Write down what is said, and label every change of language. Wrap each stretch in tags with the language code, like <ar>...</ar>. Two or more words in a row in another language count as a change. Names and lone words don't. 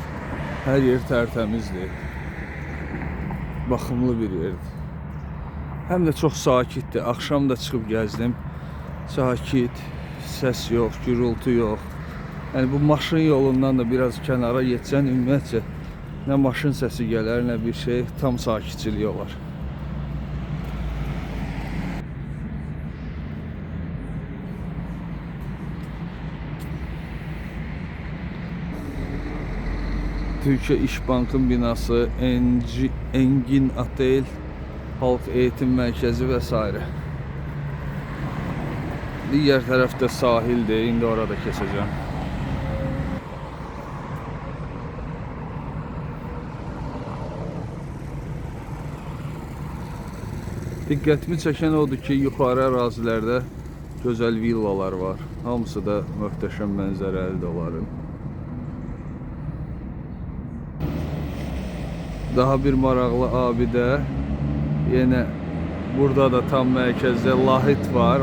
<az>Hər yer tərtəmizdir. Baxımlı bir yerdir. Həm də çox sakitdir. Axşam da çıxıb gəzdim. Sakit, səs yox, gürültü yox. Yəni bu maşın yolundan da biraz kənara getsən, ümumiyyətcə nə maşın səsi gələr, nə bir şey, tam sakitçilik olar.</az> <tr>Türkiye İş Bank'ın binası, Engin Otel, Halk Eğitim Merkezi vesaire. Diğer tarafta sahilde, indi orada keseceğim.</tr> <az>Diqqətimi çəkən odur ki, yuxarı ərazilərdə gözəl villalar var. Hamısı da möhtəşəm mənzərəlidir onların. Daha bir maraqlı abidə, yenə burada da tam mərkəzdə lahit var.</az>